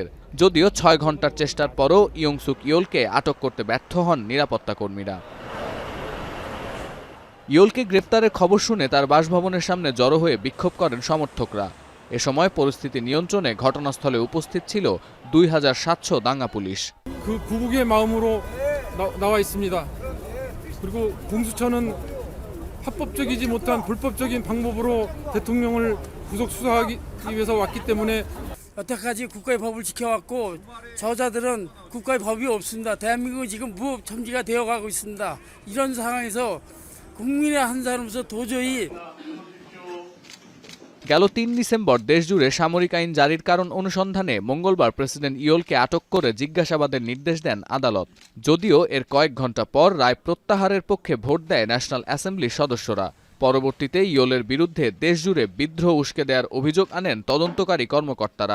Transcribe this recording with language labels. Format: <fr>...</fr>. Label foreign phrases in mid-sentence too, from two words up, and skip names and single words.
<bn>যদিও 6 ঘন্টার চেষ্টার পরও ইয়ং সুক ইয়োলকে আটক করতে ব্যর্থ হন নিরাপত্তা কর্মীরা। ইয়োলকে গ্রেফতারের খবর শুনে তার বাসভবনের সামনে জড়ো হয়ে বিক্ষোভ করেন সমর্থকরা। এ সময় পরিস্থিতি নিয়ন্ত্রণে ঘটনাস্থলে উপস্থিত ছিল 2700 দাঙ্গা পুলিশ।</bn> <ko>구국의 마음으로 나와 있습니다. 그리고 공수처는 합법적이지 못한 불법적인 방법으로 대통령을 구속 수사하기 위해서 왔기 때문에 여태까지 국가의 법을 지켜왔고 저자들은 국가의 법이 없습니다. 대한민국은 지금 무법 첨지가 되어가고 있습니다. 이런 상황에서 국민의 한 사람으로서 도저히</ko> <bn>গেল 3 ডিসেম্বর দেশজুড়ে সামরিক আইন জারির কারণ অনুসন্ধানে মঙ্গলবার প্রেসিডেন্ট ইয়োলকে আটক করে জিজ্ঞাসাবাদের নির্দেশ দেন আদালত। যদিও এর কয়েক ঘণ্টা পর রায় প্রত্যাহারের পক্ষে ভোট দেয় ন্যাশনাল অ্যাসেম্বলির সদস্যরা। পরবর্তীতে ইয়োলের বিরুদ্ধে দেশজুড়ে বিদ্রোহ উস্কে দেওয়ার অভিযোগ আনেন তদন্তকারী কর্মকর্তারা।</bn>